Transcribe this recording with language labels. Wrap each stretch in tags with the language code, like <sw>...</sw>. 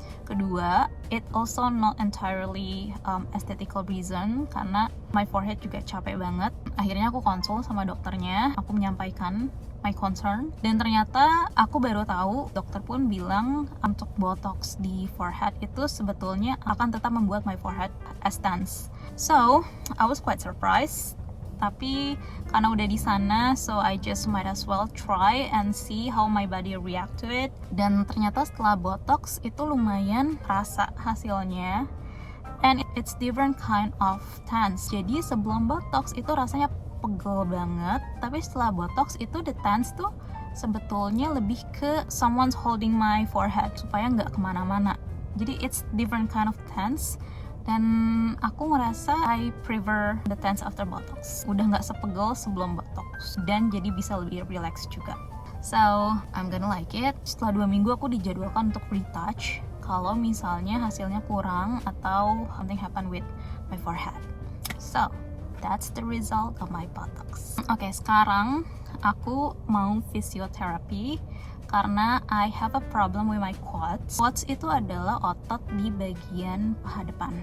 <id>Kedua,</id> <en>it also not entirely aesthetical reason</en> <id>karena</id> <en>my forehead</en> <id>juga capek banget. Akhirnya aku konsul sama dokternya, aku menyampaikan</id> <en>my concern</en> <id>dan ternyata aku baru tahu dokter pun bilang untuk botox di forehead itu sebetulnya akan tetap membuat</id> <en>my forehead as tense. So, I was quite surprised.</en> <id>Tapi karena udah di sana,</id> <en>so I just might as well try and see how my body react to it.</en> <id>Dan ternyata setelah botox itu lumayan rasa hasilnya,</id> <en>and it's different kind of tense.</en> <id>Jadi sebelum botox itu rasanya pegel banget, tapi setelah botox itu</id> <en>the tense</en> <id>tuh sebetulnya lebih ke</id> <en>someone's holding my forehead</en> <id>supaya nggak kemana-mana. Jadi</id> <en>it's different kind of tense.</en> <id>Dan aku ngerasa</id> <en>I prefer the tense after botox.</en> <id>Udah nggak sepegel sebelum botox dan jadi bisa lebih relax juga.</id> <en>So I'm gonna like it.</en> <id>Setelah 2 minggu aku dijadwalkan untuk retouch kalau misalnya hasilnya kurang atau</id> <en>something happen with my forehead. So that's the result of my botox.</en> <id>Oke, sekarang aku mau</id> <en>physiotherapy</en> <id>karena</id> <en>I have a problem with my quads.</en> <id>Quads itu adalah otot di bagian paha depan.</id>